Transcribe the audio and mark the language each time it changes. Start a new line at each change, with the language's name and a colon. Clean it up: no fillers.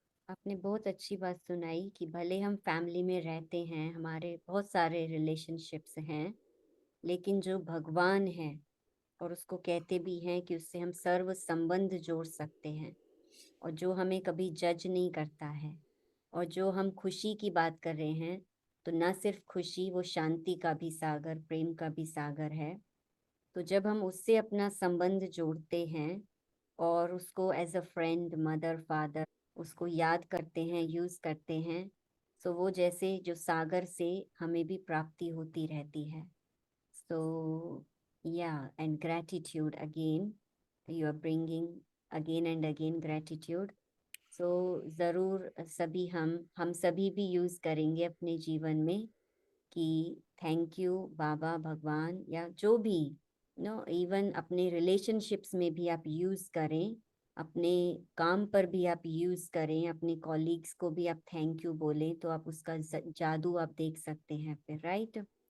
Hindi: आपने बहुत अच्छी बात सुनाई कि भले हम फैमिली में रहते हैं, हमारे बहुत सारे रिलेशनशिप्स हैं, लेकिन जो भगवान है, और उसको कहते भी हैं कि उससे हम सर्व संबंध जोड़ सकते हैं, और जो हमें कभी जज नहीं करता है, और जो हम खुशी की बात कर रहे हैं, तो ना सिर्फ खुशी, वो शांति का भी सागर, प्रेम का भी सागर है. तो जब हम उससे अपना संबंध जोड़ते हैं और उसको
English: as a friend,
Hindi: mother, father, उसको याद करते हैं, यूज करते हैं, सो वो जैसे जो सागर से हमें भी प्राप्ति होती रहती है.
English: So yeah, and gratitude again, you are bringing again and again gratitude.
Hindi: So ज़रूर सभी हम सभी भी यूज़ करेंगे अपने जीवन में कि थैंक यू बाबा, भगवान, या जो भी इवन अपने रिलेशनशिप्स में भी आप यूज़ करें, अपने काम पर भी आप यूज़ करें, अपने कॉलीग्स को भी आप थैंक यू बोलें, तो आप उसका जादू आप देख सकते हैं फिर, राइट?